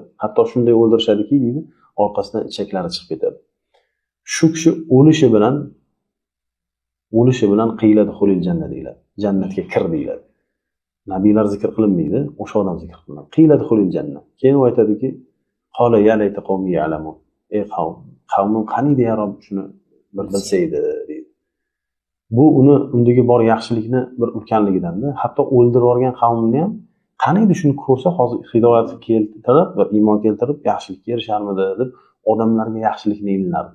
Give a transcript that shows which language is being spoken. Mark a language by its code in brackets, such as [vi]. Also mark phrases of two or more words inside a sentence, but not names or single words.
[uz] Hatto shunday o'ldirishadiki, deydi, orqasidan ichaklari chiqib ketadi. Shu kishi o'lishi bilan qiyiladi [ar] ادخل الجنة [uz] deyiladi. Jannatga kir deyiladi. Nabiylar zikr qilinmaydi, o'sha odam zikr qilinadi. Qiyiladi [ar] ادخل الجنة. [uz] Keyin u aytadiki, [ar] قال يا ليت قومي يعلمون. [uz] Ey qavmim qaniydi ya Robb shuni bir bilsa edi deydi. Bu undagi bor yaxshilikni bir ulkanligidan-da, hatto o'ldirib yuborgan qavmni ham qaniydi shuni ko'rsa hozir hidoyat keltirib va iymon keltirib yaxshilikka erisharmidi deb odamlarga yaxshilikni ilinardi.